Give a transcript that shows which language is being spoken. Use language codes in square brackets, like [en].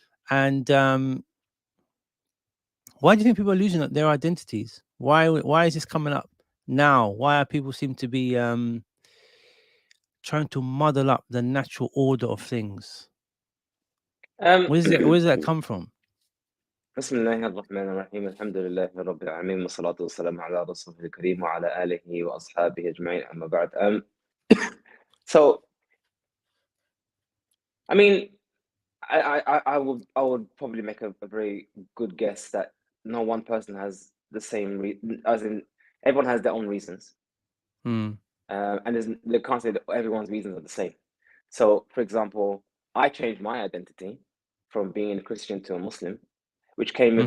[en] And why do you think people are losing their identities? Why is this coming up now? Why are people seem to be trying to muddle up the natural order of things? Um, Where does that come from? [ar] بسم الله الرحمن الرحيم الحمد لله رب العالمين والصلاة والسلام على رسوله الكريم وعلى آله وأصحابه أجمعين أما بعد. [en] So I mean, I would probably make a very good guess that no one person has the same as in everyone has their own reasons, Hmm. and they can't say that everyone's reasons are the same. So, for example, I changed my identity from being a Christian to a Muslim, which came with